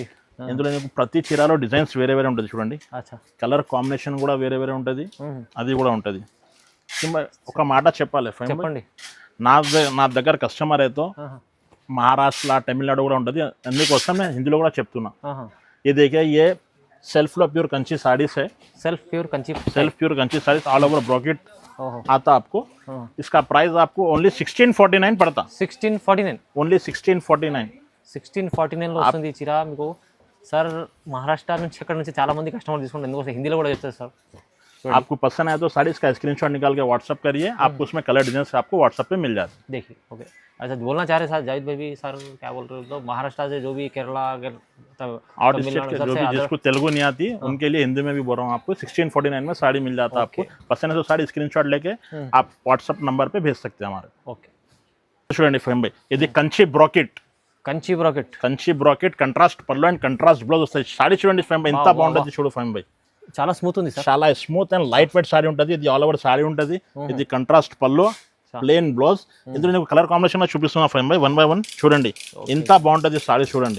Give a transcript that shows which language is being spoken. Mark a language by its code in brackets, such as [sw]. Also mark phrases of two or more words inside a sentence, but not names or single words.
[te] ఇందులో నీకు ప్రతి చీరలో డిజైన్స్ వేరే వేరే ఉంటుంది చూడండి. కలర్ కాంబినేషన్ కూడా వేరే వేరే ఉంటుంది. అది కూడా ఉంటుంది. ఒక మాట చెప్పాలి చెప్పండి. నా దగ్గర కస్టమర్ అయితే మహారాష్ట్ర తమిళనాడు కూడా ఉంటుంది. అందుకోసం నేను హిందీలో కూడా చెప్తున్నా. [hi] ये देखिए ये सेल्फ लो प्योर कंची साड़ीज है. [en] self pure कंची [hi] साड़ीज [en] all over brocade [hi] आता आपको. इसका प्राइस आपको ओनली 1649 पड़ता. 1649 [te] ఓన్లీ 1649 లో వస్తుంది చీర మీకు. సార్ మహారాష్ట్ర నుంచి అక్కడ నుంచి చాలా మంది కస్టమర్ తీసుకుంటారు. ఎందుకోసం హిందీలో కూడా చెప్తారు సార్. [hi] आपको पसंद आए तो साड़ी इसका स्क्रीनशॉट निकाल के व्हाट्सअप करिए. आपको उसमें [en] colour design [hi] आपको व्हाट्सअप पे मिल जाते. देखिए ओके, अच्छा बोलना चाह रहे सर जाहिद भाई भी, सर क्या बोल रहे हो, तो महाराष्ट्र से जो भी केरला और स्टेट के जो भी जिसको तेलुगु नहीं आती उनके लिए हिंदी में भी बोल रहा हूँ आपको 1649 में साड़ी मिल जाता है. आपको पसंद है तो साड़ी स्क्रीनशॉट लेके आप व्हाट्सअप नंबर पे भेज सकते हैं हमारे. ओके, [te] చూడండి ఫైమ్ బై. ఇది కంచి బ్రాకెట్. కంచి బ్రాకెట్ కంట్రాస్ట్ పళ్ళు [en] and contrast blouse [te] వస్తాయి. సారీ చూడండి ఫైమ్ బై ఎంత బాగుంటుంది చూడు ఫైమ్ బై. చాలా స్మూత్ ఉంది సార్. చాలా [en] smooth and light weight saree [te] ఉంటుంది. ఇది [en] all over saree [te] ఉంటుంది. ఇది కంట్రాస్ట్ పళ్ళు, [en] plain blouse. [te] ఇందులో నీకు కలర్ కాంబినేషన్ చూపిస్తున్నా ఫైమ్ బై 1 by 1 చూడండి ఎంత బాగుంటుంది సారీ చూడండి.